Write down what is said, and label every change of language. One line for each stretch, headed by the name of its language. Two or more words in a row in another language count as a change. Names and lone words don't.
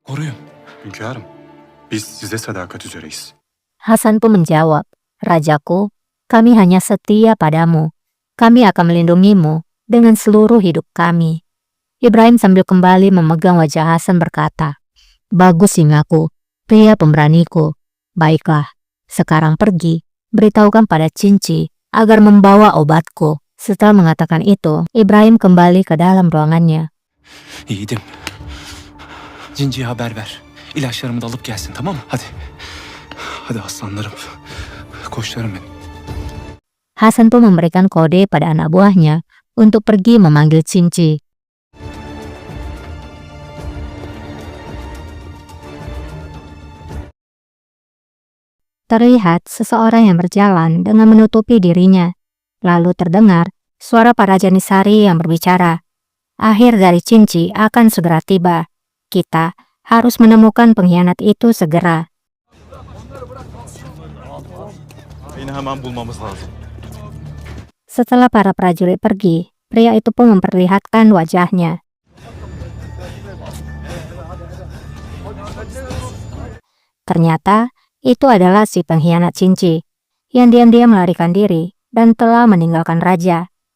Turkish: Koruyun. Hünkârım, biz size sadakat üzereyiz.
Indonesian: Hasan pun menjawab, "Rajaku, kami hanya setia padamu. Kami akan melindungimu dengan seluruh hidup kami." Ibrahim sambil kembali memegang wajah Hasan berkata, "Bagus singaku, pria pemberaniku. Baiklah, sekarang pergi, beritahukan pada Cinci agar membawa obatku." Setelah mengatakan itu, Ibrahim kembali ke dalam ruangannya.
Turkish: Yiğidim. Cinci'ye haber ver. İlaçlarımı da alıp gelsin, tamam mı? Hadi. Hadi aslanlarım. Koçlarım benim.
Indonesian: Hasan pun memberikan kode pada anak buahnya untuk pergi memanggil Cinci. Terlihat seseorang yang berjalan dengan menutupi dirinya. Lalu terdengar suara para Janisari yang berbicara. Akhir dari Cinci akan segera tiba. Kita harus menemukan pengkhianat itu segera.
Turkish: Beni hemen bulmamız lazım.
Indonesian: Setelah para prajurit pergi, pria itu pun memperlihatkan wajahnya. Ternyata itu adalah si pengkhianat Cinci yang diam-diam melarikan diri dan telah meninggalkan raja.